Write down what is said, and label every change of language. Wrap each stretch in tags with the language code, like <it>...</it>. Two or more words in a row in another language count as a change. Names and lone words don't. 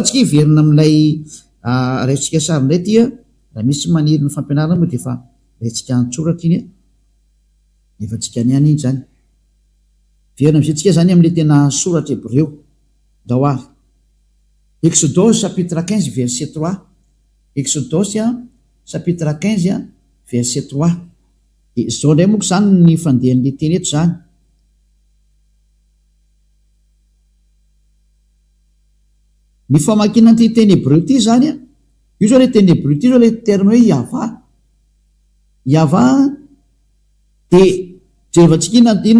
<mg>tsika hiverina amin'ilay raitsika sary indray ty raha misy maniry ny fampianarana moa dia efa raitsika antsoratra iny efa tsika ny any iny zany verina am'izay tsika zany amin'le tena soratra hébreu ndao ary Exodus</mg> <fr>chapitre 15 verset 3</fr> <mg>Exodus</mg> <fr>chapitre 15 verset 3</fr> <mg>dia zao ndray moako zany ny fandehan'le teny eto zany ny famakina an'ity teny hébreu ty zany io zao le teny hébreu ty zao</mg> <fr>le terme</fr> <mg>hoe iava dia jerevantsika inona</mg>